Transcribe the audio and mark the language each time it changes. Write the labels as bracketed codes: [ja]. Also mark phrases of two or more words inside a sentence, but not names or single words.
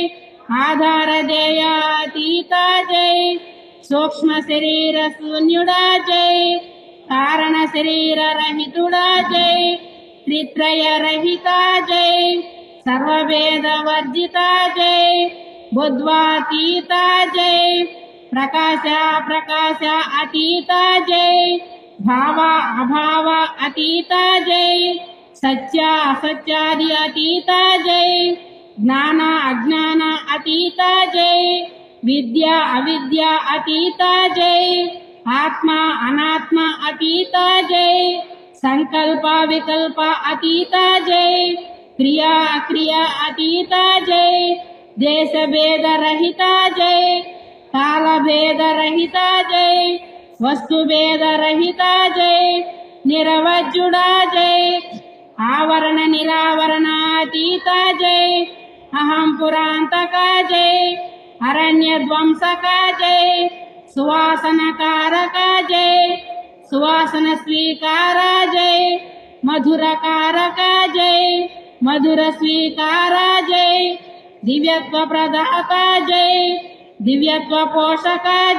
[sa] ఆధారదేయాతీత జై, సూక్ష్మ శరీర శూన్యుడా జై, కారణ శరీర రహితుడా జై, త్రిత్రయ రహిత జై, సర్వవేద వర్జిత జై, బుద్ధ్వాతీత జై, ప్రకాశ ప్రకాశ అతీత జై, భావ అభావ అతీత జై, సత్య అసత్యాది అతీత జై, జ్ఞాన అజ్ఞాన అతీత జై, विद्या अविद्या अतीता जय, आत्मा अनात्मा अतीता जय, संकल्प विकल्प अतीता जय, क्रिया अक्रिया अतीता जय, देश भेद रहिता जय, काल भेद रहिता जय, वस्तु भेद रहिता जय, निरवज्जुडा जय, आवरण निरावरणातीता जय, अहं पुरांतका जय, अरण्य ध्वंसका जय, सुवासनकारका जय, सुवासन स्वीकारा जय, मधुरकारका जय, मधुर स्वीकारा जय, दिव्यत्व प्रदाता जय, दिव्यत्व पोषका जय.